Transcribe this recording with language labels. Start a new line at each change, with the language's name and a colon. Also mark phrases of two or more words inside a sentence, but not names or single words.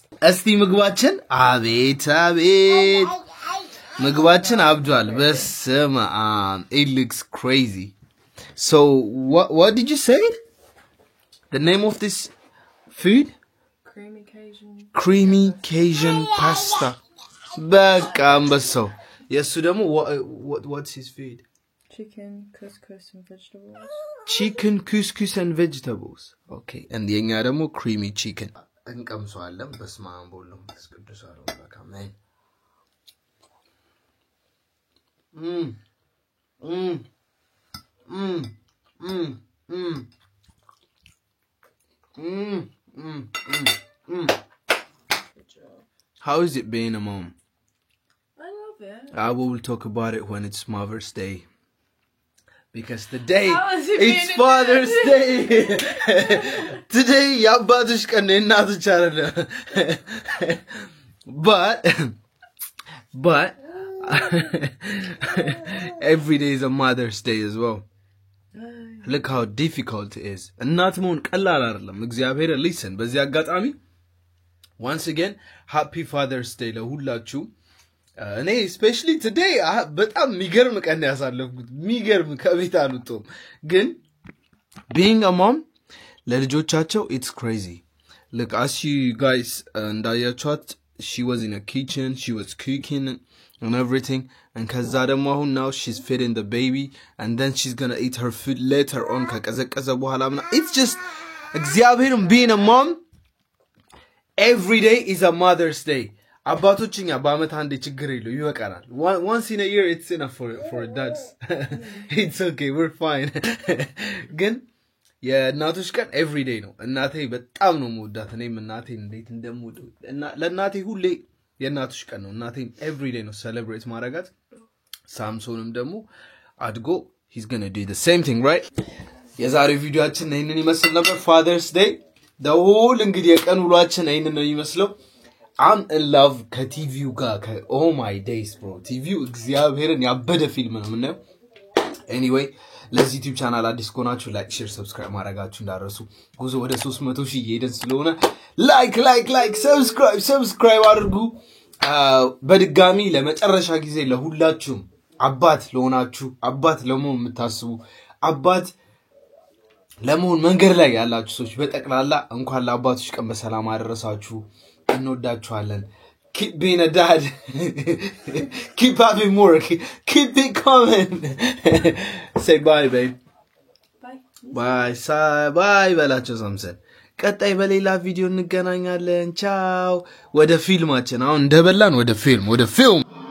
Amharic: Esti ምግባችን አቤት አቤት ምግባችን አብዷል በስመ አብ
English: It looks crazy. So what did you say? The name of this food? Creamy Cajun pasta.
Amharic: በቃ አንበሳው የሱ ደግሞ
English: what's his food? Chicken, couscous and vegetables. chicken couscous and vegetables. Okay, and
Amharic: የኛ ደግሞ
English: creamy chicken.
Amharic: እንቀምሰዋለን በስመ አብ ወወልድ ወመንፈስ ቅዱስ አሐዱ አምላክ አሜን.
English: How is it being a mom? I love it. I will talk about it when it's Mother's Day. Because today How is it it's being a Father's Day. Today
Amharic: የአባቶች ቀን ነው የእናቶች አይደለም.
English: But every day is a Mother's Day as well. Look how difficult it is.
Amharic: እናት መሆን ቀላል አይደለም. እግዚአብሔር listen በዚህ አጋጣሚ
English: once again happy Father's Day
Amharic: ለሁላችሁ. እኔ especially today በጣም የሚገርም ቀን ያሳለፍኩት የሚገርም ከቤት አልወጣሁም ግን
English: being a mom
Amharic: ለልጆቻቸው
English: it's crazy. Look, as you guys
Amharic: እንዳያችኋት
English: she was in a kitchen, she was cooking and everything, and
Amharic: ከዛ ደግሞ አሁን
English: now she's feeding the baby and then she's gonna eat her food later on
Amharic: ከቀዘቀዘ በኋላ
English: it's just እግዚአብሔርም being a mom every day is a Mother's Day.
Amharic: አባቶችኛ በአመት አንዴ ችግር የለው ይወቃናል.
English: Once in a year it's enough for dads. It's okay, we're fine.
Amharic: ግን የእናቶች ቀን
English: every day
Amharic: ነው. እናቴ በጣም ነው የምወዳት. እኔም እናቴን እንዴት እንደምወደው ለእናቴ ሁሌ የእናቶች ቀን ነው.
English: እናቴን every day
Amharic: ነው celebrate ማድረጋት. ሳምሶንም ደግሞ አድጎ
English: he's gonna do the same thing, right?
Amharic: የዛሬው ቪዲዮአችን ይሄንን ይመስል ነበር.
English: Father's Day the whole
Amharic: እንግዲህ የቀን ውሏችን ይሄንን ነው የሚመስለው.
English: I'm in love
Amharic: ከቲቪው ጋር
English: oh my days bro.
Amharic: ቲቪው እግዚአብሔርን ያበደ ፊልም ነው ምናየው. Anyway, ለዚህ ዩቲዩብ ቻናል አዲስ ከሆናችሁ
English: like share subscribe
Amharic: ማድረጋችሁ እንዳትረሱ. ጉዞ ወደ 300,000 እየሄድን ስለሆነ
English: like subscribe
Amharic: አድርጉ. በድጋሚ ለመጨረሻ ጊዜ ለሁላችሁም አባት ለሆናችሁ አባት ለመሆን የምታስቡ አባት ለመሆን መንገድ ላይ ያላችሁ ሰዎች በጠቅላላ እንኳን ለአባቶች ቀን በሰላም አደረሳችሁ. እንወዳችኋለን.
English: Keep being a dad. Keep having more. Keep it coming. Say bye, babe.
Amharic: Bye በላቸው ሳምሰን. ቀጣይ በሌላ ቪዲዮ እንገናኛለን. ቻው. ወደ ፊልማችን አሁን እንደበላን ወደ ፊልም